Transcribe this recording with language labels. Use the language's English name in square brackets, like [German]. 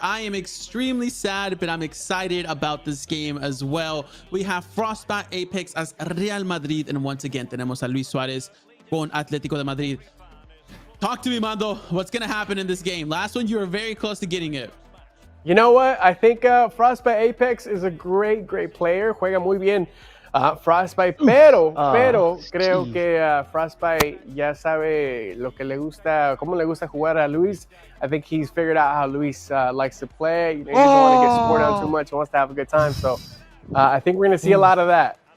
[English] I am extremely sad, but I'm excited about this game as well. We have Frostbite Apex as Real Madrid, and once again [Spanish] tenemos a Luis Suárez con Atlético de Madrid. [English] Talk to me, Mando. What's going to happen in this game? Last one, you were very close to getting it. You know what? I think Frostbite Apex is a great player. [Spanish] Juega muy bien Frostbite, pero creo que Frostbite ya sabe lo que le gusta, cómo le gusta jugar a Luis. [English] I think he's figured out how Luis likes to play. You know, he doesn't want to get scored on too much. He wants to have a good time. So I think we're going to see a lot of that.